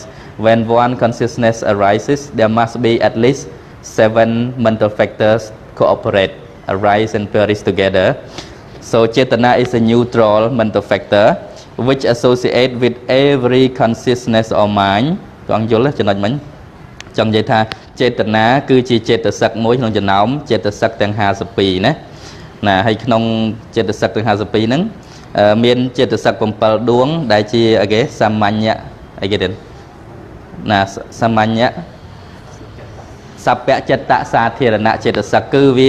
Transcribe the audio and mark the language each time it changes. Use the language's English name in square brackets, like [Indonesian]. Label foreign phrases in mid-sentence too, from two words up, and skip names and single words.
[English] When one consciousness arises, there must be at least 7 mental factors cooperate, arise and perish together. So cetana is a neutral mental factor which associate with every consciousness or mind. [Khmer] ព្រះអង្គយល់ចំណុចមិញចង់និយាយថាចេតនាគឺជាចេតសិកមួយក្នុងចំណោមចេតសិកទាំង52ណាហើយក្នុងចេតសិកទាំង52ហ្នឹងមានចេត សិក7ដួងដែលជាអីគេសាមញ្ញអីគេទៀតណាសាមញ្ញសព្វចិត្តសាធារណៈចេតសិកគឺវា